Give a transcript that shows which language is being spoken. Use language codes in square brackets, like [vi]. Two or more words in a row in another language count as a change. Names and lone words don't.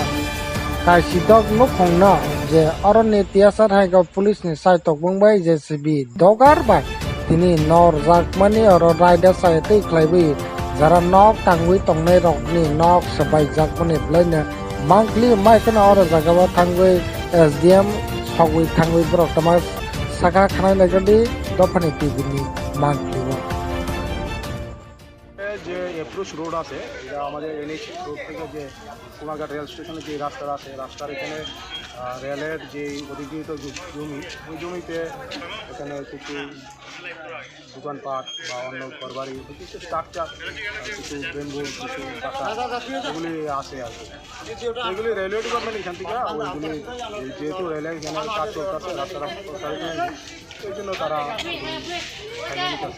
[trp] Kai sidok nukhongno je oroni tiasar hai go police ni sai tokbungbai JCB dogar bai tini nor jakmani oro Raida chayatwi khlaiwi jara nok tangwi tongnai rokni nok sabai jakmani blaina monthly mai kana oro jagawa thangwi SDM sogwi thangwi borok tama saka khanai nagadi dofani tibini monthly [bn] যে [en] approach road [bn] আছে এটা আমাদের [en] NH road [bn] থেকে যে কুমারঘাট রেল স্টেশনে যে রাস্তা আছে রাস্তার এখানে রেলের যে অধিকৃত জমি ওই জমিতে এখানে কিছু দোকানপাট বা অন্য ঘরবাড়ি কিছু স্ট্রাকচার কিছু বেম্বু কিছু এগুলি আছে আর কি এগুলি [en] railway department [bn] এখান থেকে ওইগুলি যেহেতু রেলের এখানে কাজ চলতেছে রাস্তাটা এই জন্য তারা আছে।